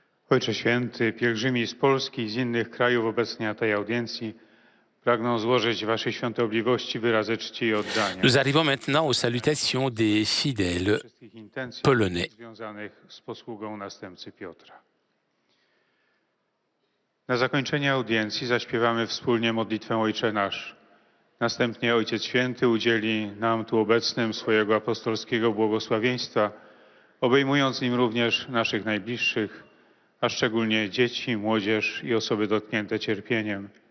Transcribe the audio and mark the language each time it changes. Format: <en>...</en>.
<pl>Ojcze Święty, pielgrzymi z Polski i z innych krajów obecni na tej audiencji pragną złożyć Waszej świątobliwości wyrazy czci i oddania.</pl> <fr>Nous arrivons maintenant aux salutations des fidèles</fr> <pl>Wszystkich intencji</pl> <fr>polonais.</fr> <pl>związanych z posługą następcy Piotra. Na zakończenie audiencji zaśpiewamy wspólnie modlitwę Ojcze Nasz. Następnie Ojciec Święty udzieli nam tu obecnym swojego apostolskiego błogosławieństwa, obejmując nim również naszych najbliższych, a szczególnie dzieci, młodzież i osoby dotknięte cierpieniem.</pl>